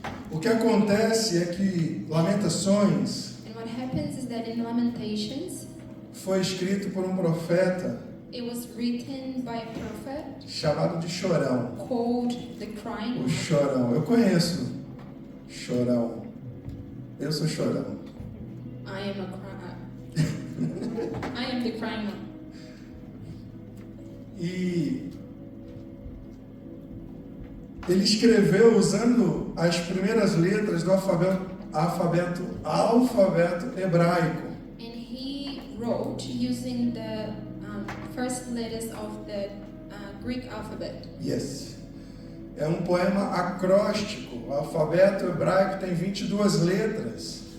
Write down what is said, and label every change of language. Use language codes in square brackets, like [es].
[pt] O que acontece é que Lamentações [en] And what happens is that in Lamentations, [pt] foi escrito por um profeta [en] it was written by a prophet [pt] chamado de Chorão. [en] called the Crying [pt] O [en] One. [pt] Chorão. Eu conheço Chorão. Eu sou Chorão. [en] I am the crying one. [pt] E ele escreveu usando as primeiras letras do alfabeto hebraico. [en] And he wrote using the first letters of the Greek alphabet. [pt] Yes. É um poema acróstico. O alfabeto hebraico tem 22 letras.